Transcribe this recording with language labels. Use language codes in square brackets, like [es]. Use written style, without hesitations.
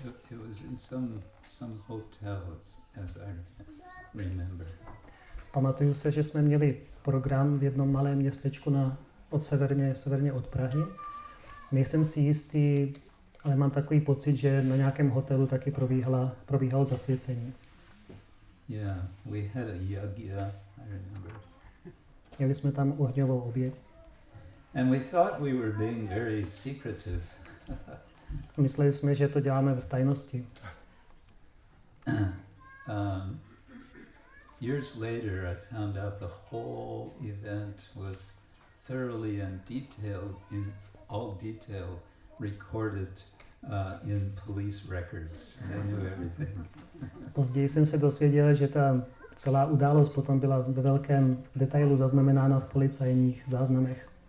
[en] It was in some hotels, as I remember. [cs] Pamatuju se, že jsme měli program v jednom malém městečku severně od Prahy. Nejsem si jistý, ale mám takový pocit, že na nějakém hotelu taky probíhalo zasvěcení. [en] Yeah, we had a yagya, I remember. [cs] Měli jsme tam ohňovou oběť. [en] And we thought we were being very secretive. [cs] Mysleli jsme, že to děláme v tajnosti. [en] Years later, I found out the whole event was thoroughly and in all detail recorded in police records. They knew everything. [cs] Později jsem se dozvěděl, že ta celá událost potom byla ve velkém detailu zaznamenána v policajních záznamech.